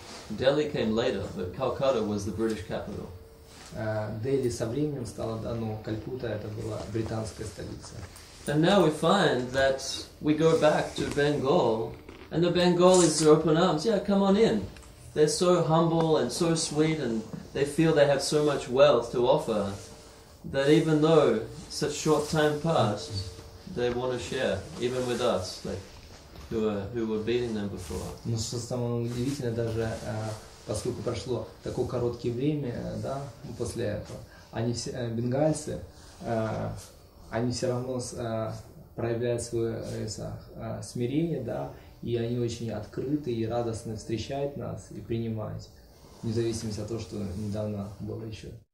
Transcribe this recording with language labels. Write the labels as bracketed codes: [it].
[en] Delhi came later, but Calcutta was the British capital. [ru] Дели со временем стала, да, но Калькутта это была британская столица. [en] And now we find that we go back to Bengal, and the Bengalis are open arms. Yeah, come on in. They're so humble and so sweet, and they feel they have so much wealth to offer that even though such short time passed, they want to share, even with us, like who were beating them before. [ru] Но что самое удивительное, даже поскольку прошло такое короткое время, да, после этого, они все, бенгальцы, они все равно проявляют свое смирение, да, и они очень открыты и радостно встречают нас и принимают, вне зависимости от того, что недавно было еще.